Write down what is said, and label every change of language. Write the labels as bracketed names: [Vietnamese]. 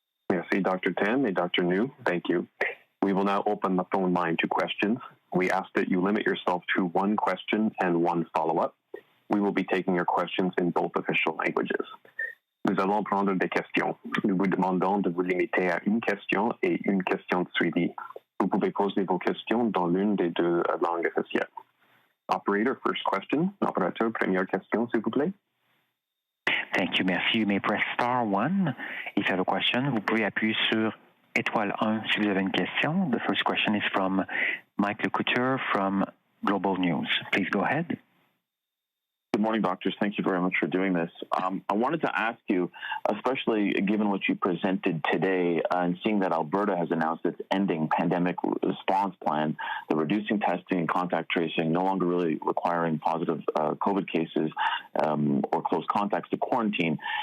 [English] Merci, Dr. Tam and Dr. Njoo. Thank you. We will now open the phone line to questions. We ask that you limit yourself to one question and one follow-up. We will be taking your questions in both official languages. [French] Nous allons prendre des questions. Nous vous demandons de vous limiter à une question et une question de suivi. Vous pouvez poser vos questions dans l'une des deux langues officielles. [English] Operator, first question. [French] Operateur, première question, s'il vous plaît. [English] Thank you, merci. You may press star 1 if you have a question. [French] Vous pouvez appuyer sur étoile 1 si vous avez une question. [English] The first question is from Mike Lecouture from Global News. Please go ahead. Good morning, doctors. Thank you very much for doing this. I wanted to ask you, especially given what you presented today and seeing that Alberta has announced its ending pandemic response plan, the reducing testing and contact tracing, no longer really requiring positive COVID cases or close contacts to quarantine.